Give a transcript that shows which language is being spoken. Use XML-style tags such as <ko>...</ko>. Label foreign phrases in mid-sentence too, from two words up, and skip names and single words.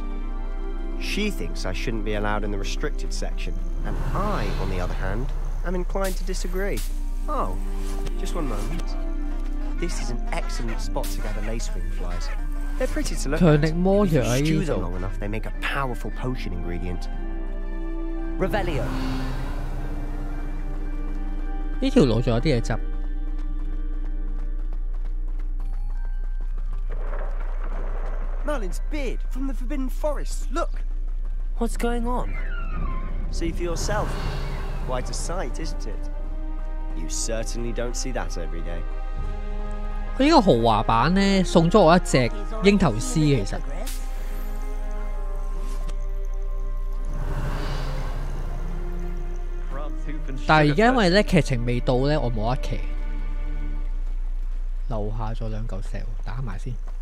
<en>She thinks I shouldn't be allowed in the restricted section, and I, on the other hand, am inclined to disagree. Oh, just one moment. This is an excellent spot to gather lacewing flies. They're pretty to look at. If you stew them long enough, they make a powerful potion ingredient. Revelio.</en> <yue>呢條路仲有啲嘢執。</yue> <en>Merlin's beard from the Forbidden Forest. Look. What's going on? See for yourself. Quite a sight, isn't it? You certainly don't see that every day.</en> <yue>佢呢個豪華版呢，送咗我一隻鷹頭獅，其實。但係而家因為咧劇情未到咧，我冇得騎。樓下咗2嚿石，打埋先。</yue>